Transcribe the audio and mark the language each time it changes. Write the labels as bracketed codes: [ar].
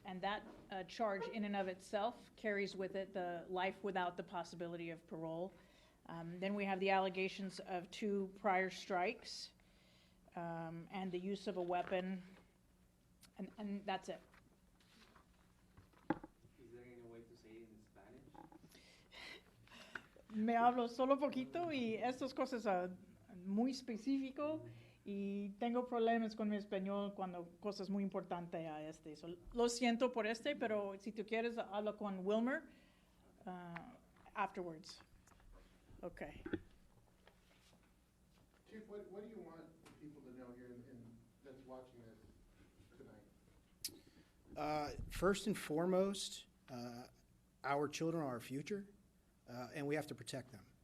[en] And that charge in and of itself carries with it the life without the possibility of parole. Then we have the allegations of 2 prior strikes and the use of a weapon, and that's it. Is there any way to say it in Spanish? [es] Me hablo solo poquito y estas cosas son muy específico y tengo problemas con mi español cuando cosas muy importantes a este. So, lo siento por este, pero si tú quieres hablo con Wilmer afterwards. [en] Okay. Chief, what do you want people to know here and that's watching this tonight? First and foremost, our children are our future, and we have to protect them.